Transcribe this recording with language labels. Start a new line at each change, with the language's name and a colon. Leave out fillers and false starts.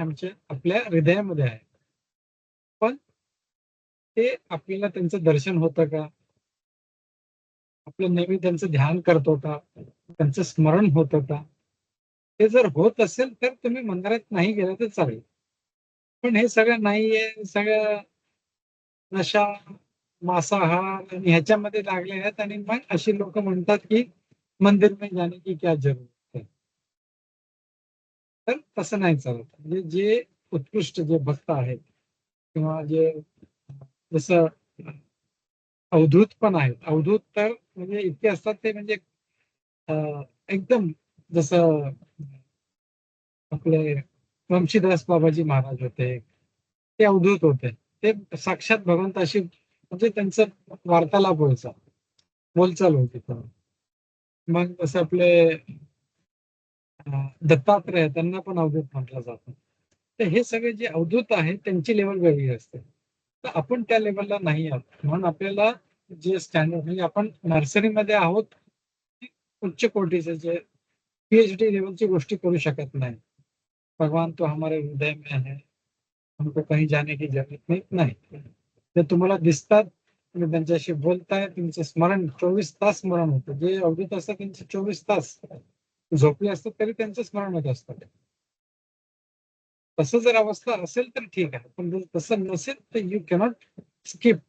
Marathi: आमच्या आपल्या हृदयामध्ये आहे. पण ते आपल्याला त्यांचं दर्शन होतं का, आपलं नेहमी त्यांचं ध्यान करतो का, त्यांचं स्मरण होतं का? ते जर होत असेल तर तुम्ही मंदिरात नाही गेलं तर चालेल. पण हे सगळं नाहीये, सगळं नशा, मांसाहार आणि ह्याच्यामध्ये लागले आहेत. आणि मग अशी लोक म्हणतात की
Hindi: मंदिर में जाने की क्या जरूरत है.
Marathi: तर तसं नाही चालत. म्हणजे जे उत्कृष्ट जे भक्त आहेत किंवा जे जसं अवधूत पण आहेत, अवधूत तर म्हणजे इतके असतात ते म्हणजे एकदम जसं आपले वंशीदास बाबाजी महाराज होते, ते अवधूत होते. ते साक्षात भगवंताशी म्हणजे त्यांचं वार्तालाप व्हायचा, बोलचाल होती. मग जसं आपले दत्तात्रय त्यांना पण अवधूत म्हटलं जातं. तर हे सगळे जे अवधूत आहेत त्यांची लेवल वेगळी असते. तर आपण त्या लेवलला नाही आहोत, म्हणून आपल्याला जे स्टँडर्ड म्हणजे आपण नर्सरीमध्ये आहोत, उच्च कोटीचे जे पीएचडी लेवलची गोष्टी करू शकत नाही.
Hindi: भगवान तो हमारे हृदय में है, हमको कहीं जाने की जरूरत नाही.
Marathi: ते तुम्हाला दिसतात, तुम्ही त्यांच्याशी बोलताय, तुमचं स्मरण 24 तास स्मरण होतं. जे अवधूत असतात त्यांचे 24 तास झोपले असतात तरी त्यांचं स्मरण होत असतं. तसं जर अवस्था असेल तर ठीक आहे, पण जर तसं नसेल तर
English: You cannot skip.